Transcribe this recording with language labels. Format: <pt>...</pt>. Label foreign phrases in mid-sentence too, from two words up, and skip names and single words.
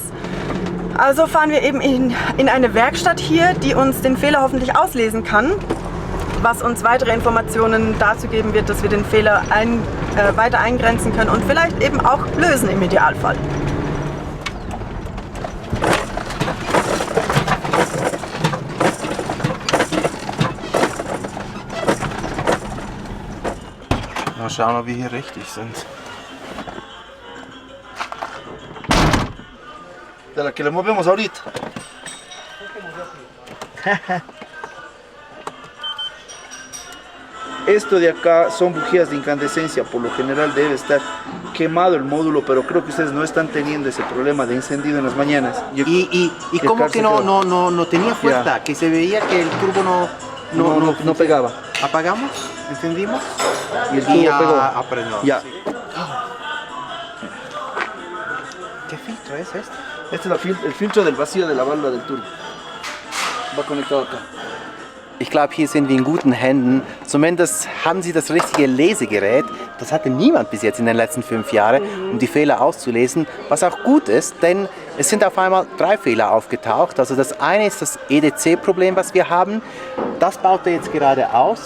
<de>Also fahren wir eben in eine Werkstatt hier, die uns den Fehler hoffentlich auslesen kann, was uns weitere Informationen dazu geben wird, dass wir den Fehler weiter eingrenzen können und vielleicht eben auch lösen im Idealfall. Mal schauen, ob wir hier richtig sind.</de> <es>De la que le movemos ahorita. Esto de acá son bujías de incandescencia, por lo general debe estar quemado el módulo, pero creo que ustedes no están teniendo ese problema de encendido en las mañanas. ¿Y cómo que no tenía fuerza? Que se veía que el turbo No pegaba. ¿Apagamos? ¿Encendimos? Y el turbo pegó. Aprendió. Ya. ¿Qué filtro es este? Este es el filtro del vacío de la válvula del turbo. Va conectado acá.</es> <de>Ich glaube, hier sind wir in guten Händen. Zumindest haben sie das richtige Lesegerät. Das hatte niemand bis jetzt in den letzten 5 Jahren, um die Fehler auszulesen. Was auch gut ist, denn es sind auf einmal 3 Fehler aufgetaucht. Also das eine ist das EDC-Problem, was wir haben. Das baut er jetzt gerade aus.</de>